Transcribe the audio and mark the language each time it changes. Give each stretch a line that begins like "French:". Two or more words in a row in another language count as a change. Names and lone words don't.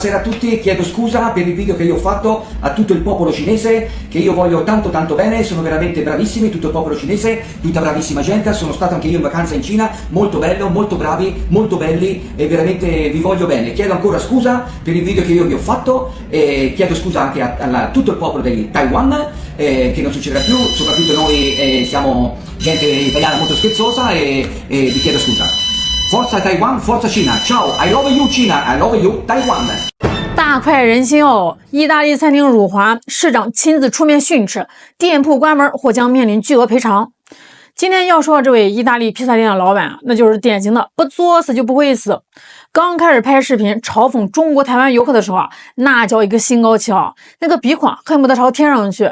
Italian: Buonasera a tutti, chiedo scusa per il video che io ho fatto a tutto il popolo cinese, che io voglio tanto bene, sono veramente bravissimi, tutto il popolo cinese, tutta bravissima gente, sono stato anche io in vacanza in Cina, molto bello, molto bravi, molto belli e veramente vi voglio bene. Chiedo ancora scusa per il video che io vi ho fatto e chiedo scusa anche a tutto il popolo di Taiwan, che non succederà più, soprattutto noi siamo gente italiana molto scherzosa e vi chiedo scusa. Forza Taiwan, forza Cina, ciao,
English: I love you Cina, I love you Taiwan。
Chinese: 大快人心哦！意大利餐厅辱华，市长亲自出面训斥，店铺关门或将面临巨额赔偿。今天要说这位意大利披萨店的老板，那就是典型的不作死就不会死。刚开始拍视频嘲讽中国台湾游客的时候啊，那叫一个心高气傲，那个鼻孔恨不得朝天上去。